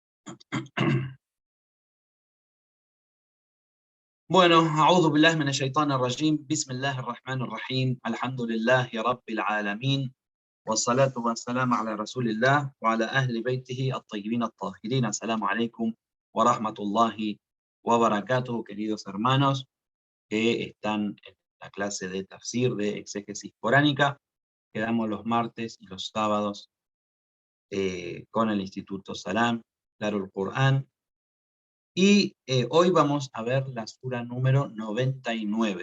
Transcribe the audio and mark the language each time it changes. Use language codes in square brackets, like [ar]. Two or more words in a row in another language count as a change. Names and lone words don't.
[es] Bueno, [ar] أعوذ بالله من الشيطان الرجيم بسم الله الرحمن الرحيم الحمد لله رب العالمين والصلاة والسلام على رسول الله وعلى أهل بيته الطيبين الطاهرين. السلام عليكم ورحمة الله وبركاته, [es] queridos hermanos que están en la clase de tafsir de exégesis coránica que damos los martes y los sábados con el Instituto Salam, Darul Qur'an. Y hoy vamos a ver la sura número 99.